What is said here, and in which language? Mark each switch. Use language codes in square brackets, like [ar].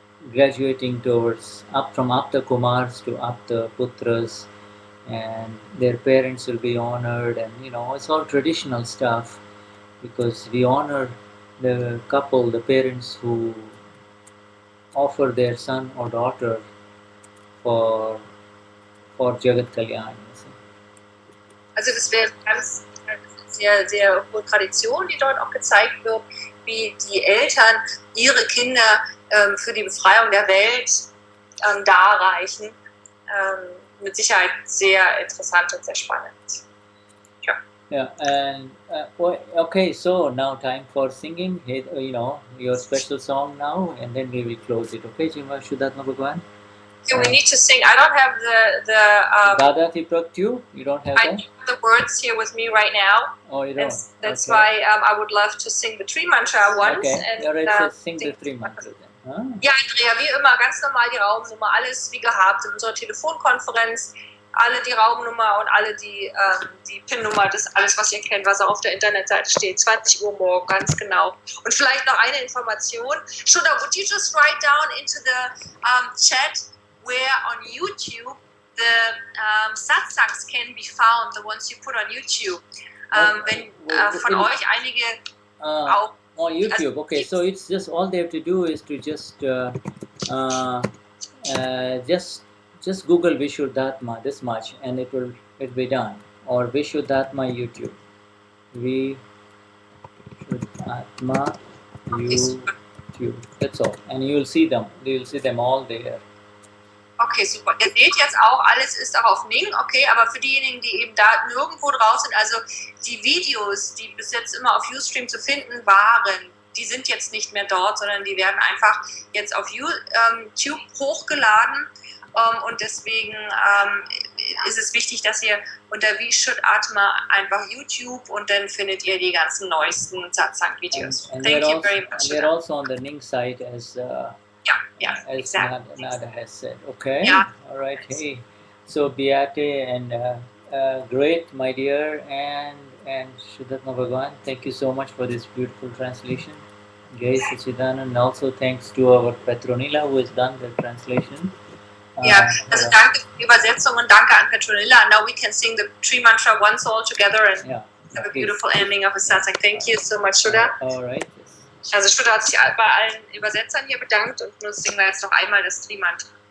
[en] graduating from Apta Kumars to Apta Putras, and their parents will be honored, and it's all traditional stuff because we honor the couple, the parents who offer their son or daughter for Jagat Kalyan. [de] Also das wäre ganz sehr, sehr hohe Tradition, die dort auch gezeigt wird, wie die Eltern ihre Kinder für die Befreiung der Welt darreichen. Mit Sicherheit sehr interessant und sehr spannend. Ja. [en] Yeah, and okay, so now time for singing, your special song now, and then we will close it. Okay, Jima Shuddhatma Bhagwan? So we need to sing. I don't have the Dadati Praktu? You don't have I don't have the words here with me right now. Oh, you don't? That's Okay. why I would love to sing the Tree Mantra once. Okay, And, all right, so sing the 3 mantras then. Huh? [de] Ja, Andrea, wie immer, ganz normal die Raumnummer, alles wie gehabt in unserer Telefonkonferenz, alle die Raumnummer und alle die PIN-Nummer, das alles, was ihr kennt, was auch auf der Internetseite steht, 20 Uhr morgen, ganz genau. Und vielleicht noch eine Information. [en] Shuddha, would you just write down into the chat where on YouTube the satsangs can be found, the ones you put on YouTube? [de] Wenn von euch einige auch [en] on YouTube. Okay, so it's just all they have to do is to just Google Vishuddhatma this much, and it'll be done. Or Vishuddhatma YouTube. Vishuddhatma YouTube. That's all, and you'll see them. You'll see them all there. Okay, super. [de] Ihr seht jetzt auch, alles ist auch auf Ning, okay, aber für diejenigen, die eben da nirgendwo drauf sind, also die Videos, die bis jetzt immer auf Ustream zu finden waren, die sind jetzt nicht mehr dort, sondern die werden einfach jetzt auf YouTube hochgeladen und deswegen ist es wichtig, dass ihr unter Vishuddha Atma einfach YouTube und dann findet ihr die ganzen neuesten Satsang-Videos. [en] And Thank you very much. we're also on the link site as as exactly. Nada has said. Okay. Yeah. All right. Hey. So Beate and great, my dear, and Shuddhatma Bhagwan. Thank you so much for this beautiful translation. Jai Sachidanand. And also thanks to our Petronila who has done the translation. [de] Ja, also danke für die Übersetzung und danke an Petronilla. [en] Now we can sing the Tree Mantra once all together and have a beautiful ending of a satsang. Thank you so much, Shuddha. All right. [de] Also Shuddha hat sich bei allen Übersetzern hier bedankt und nun singen wir jetzt noch einmal das Tree Mantra.